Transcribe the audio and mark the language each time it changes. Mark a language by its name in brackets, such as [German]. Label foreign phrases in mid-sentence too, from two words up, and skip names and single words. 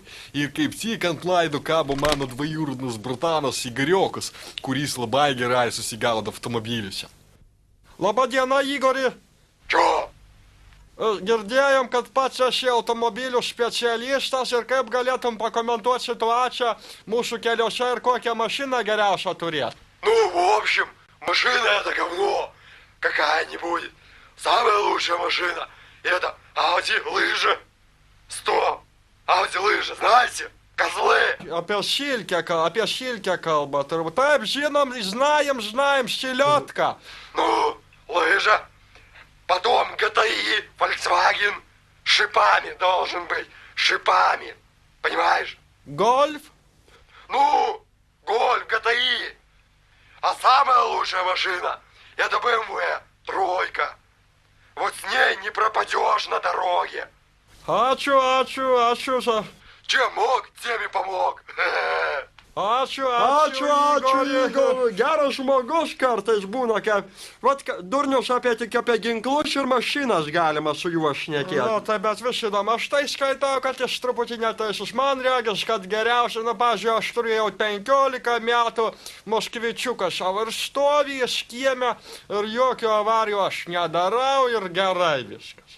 [Lithuanian] Ir kaip tik ant laido kabo mano [Russian] двоюродный братан [Lithuanian] Igoriokas, kuris labai gerai susigaudo automobiliuose. Labadiena, Igori. Čo? Girdėjom, kad pats esi automobilių specialistas ir kaip galėtum pakomentuoti situaciją mūsų keliuose ir kokią mašiną geriausią turėt. [Russian] Ну, в общем, машина это говно. Какая-нибудь. Самая лучшая машина. Это Audi лыжи. Стоп. Audi лыжи, знаете? Козлы. [Lithuanian] Apie šilkę kalba. Taip, žinom, [Russian] знаем, šiliotka. Ну, лыжа. Потом GTI, Volkswagen. Шипами должен быть. Шипами. Понимаешь? Golf? Ну, Golf, GTI. А самая лучшая машина — это BMW тройка. Вот с ней не пропадешь на дороге. [Lithuanian] Ačiū za... [Russian] Чем мог, тем и помог. [Lithuanian] Ačiū, Igori. Igor. Geras žmogus kartais būna, kaip... Vat, durnius apie tik apie ginklus ir mašinas galima su juo šnekėti. Nu, tai bet visidom, aš tai skaitau, kad jis truputį neteisus. Man regis, kad geriausia, nu, pažiūrėjau, aš turėjau 15 metų, Moskvičiukas savo ir stovi, jis kieme ir jokio avarijų aš nedarau ir gerai viskas.